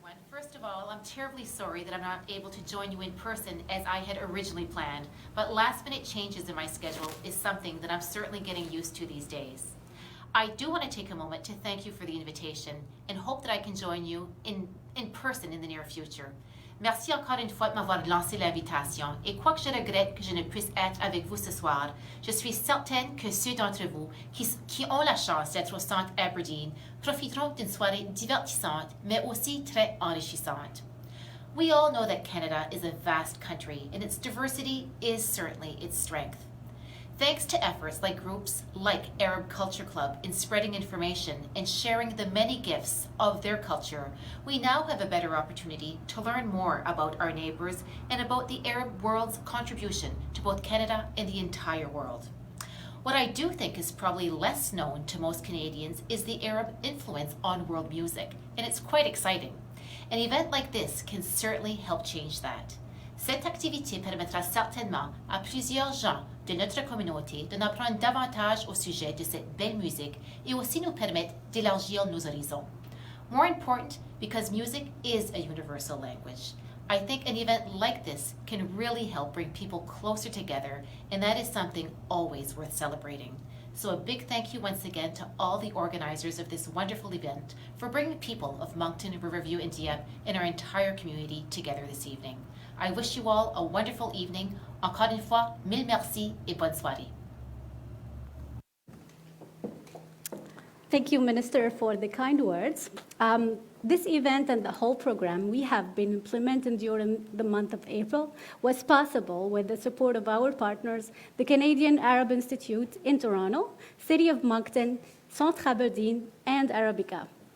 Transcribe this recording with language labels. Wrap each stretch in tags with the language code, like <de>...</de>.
<en>First of all, I'm terribly sorry that I'm not able to join you in person as I had originally planned, but last-minute changes in my schedule is something that I'm certainly getting used to these days. I do want to take a moment to thank you for the invitation and hope that I can join you in person in the near future.</en> <fr>Merci encore une fois de m'avoir lancé l'invitation et quoique je regrette que je ne puisse être avec vous ce soir, je suis certaine que ceux d'entre vous qui ont la chance d'être au centre Aberdeen profiteront d'une soirée divertissante mais aussi très enrichissante.</fr> <en>We all know that Canada is a vast country and its diversity is certainly its strength. Thanks to efforts like groups like Arab Culture Club in spreading information and sharing the many gifts of their culture, we now have a better opportunity to learn more about our neighbours and about the Arab world's contribution to both Canada and the entire world. What I do think is probably less known to most Canadians is the Arab influence on world music, and it's quite exciting. An event like this can certainly help change that.</en> <fr>Cette activité permettra certainement à plusieurs gens de notre communauté d'en apprendre davantage au sujet de cette belle musique et aussi nous permettre d'élargir nos horizons.</fr> <en>More important, because music is a universal language. I think an event like this can really help bring people closer together, and that is something always worth celebrating. So a big thank you once again to all the organizers of this wonderful event for bringing people of Moncton, Riverview, and Dieppe and our entire community together this evening. I wish you all a wonderful evening.</en> <fr>Encore une fois, mille merci et bonne soirée.</fr> <en>Thank you, Minister, for the kind words. This event and the whole program we have been implementing during the month of April was possible with the support of our partners, the Canadian Arab Institute in Toronto, City of Moncton, Centre Aberdeen, and Arabika.</en>